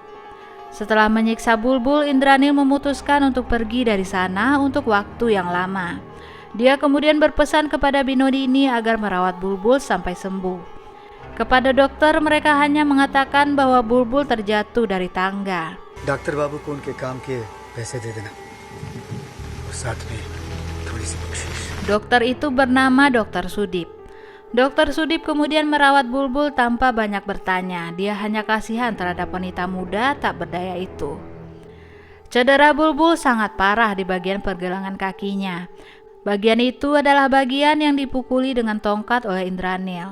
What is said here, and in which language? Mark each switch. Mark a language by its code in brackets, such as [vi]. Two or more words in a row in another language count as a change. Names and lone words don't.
[id] Setelah menyiksa Bulbul, Indranil memutuskan untuk pergi dari sana untuk waktu yang lama. Dia kemudian berpesan kepada Binodini agar merawat Bulbul sampai sembuh. Kepada dokter, mereka hanya mengatakan bahwa Bulbul terjatuh dari tangga. [hi] डॉक्टर बाबू को उनके काम के पैसे दे देना और साथ में थोड़ी सी बख्शीश। [id] Dokter itu bernama Dokter Sudip. Dokter Sudip kemudian merawat Bulbul tanpa banyak bertanya. Dia hanya kasihan terhadap wanita muda tak berdaya itu. Cedera Bulbul sangat parah di bagian pergelangan kakinya. Bagian itu adalah bagian yang dipukuli dengan tongkat oleh Indranil.